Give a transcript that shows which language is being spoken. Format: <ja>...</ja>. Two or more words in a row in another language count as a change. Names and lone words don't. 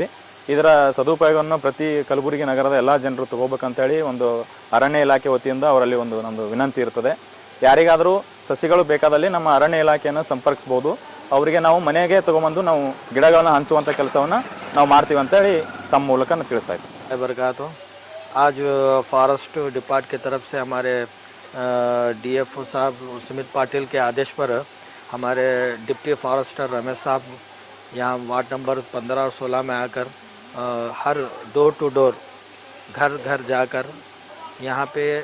<kn>ಇದರ ಸದುಪಯೋಗವನ್ನು ಪ್ರತಿ ಕಲಬುರಗಿ ನಗರದ ಎಲ್ಲ ಜನರು ತಗೋಬೇಕಂತೇಳಿ ಒಂದು ಅರಣ್ಯ ಇಲಾಖೆ ವತಿಯಿಂದ ಅವರಲ್ಲಿ ಒಂದು ನಮ್ಮದು ವಿನಂತಿ ಇರ್ತದೆ. ಯಾರಿಗಾದರೂ ಸಸಿಗಳು ಬೇಕಾದಲ್ಲಿ ನಮ್ಮ ಅರಣ್ಯ ಇಲಾಖೆಯನ್ನು ಸಂಪರ್ಕಿಸ್ಬೋದು. ಅವರಿಗೆ ನಾವು ಮನೆಗೆ ತೊಗೊಂಬಂದು ನಾವು ಗಿಡಗಳನ್ನು ಹಂಚುವಂಥ ಕೆಲಸವನ್ನು ನಾವು ಮಾಡ್ತೀವಿ ಅಂತೇಳಿ ತಮ್ಮ ಮೂಲಕ ತಿಳಿಸ್ತಾ ಇದ್ದೀವಿ.</kn> <hi>बरकातो आज</hi> <en>forest depart</en> <hi>की तरफ से हमारे DFO साहब सुमित पाटिल के आदेश पर हमारे डिप्टी फॉरेस्टर रमेश साहब यहाँ</hi> <en>ward number</en> <hi>15 और 16 में आकर हर</hi> <en>door to door,</en> <hi>घर घर जाकर यहाँ पे</hi>